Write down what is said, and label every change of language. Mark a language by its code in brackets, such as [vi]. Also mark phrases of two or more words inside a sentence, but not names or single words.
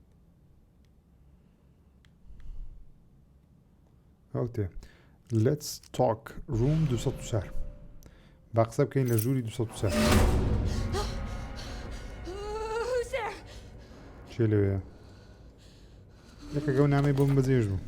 [en] Okay. Let's talk. Room 204. [ckb] باقسە بکەین لە ژووری 204. [en] Who's there? [ckb] چێ لەوەیە؟ یەکێکە ئەو نامەی بۆم بەجێژ بوو.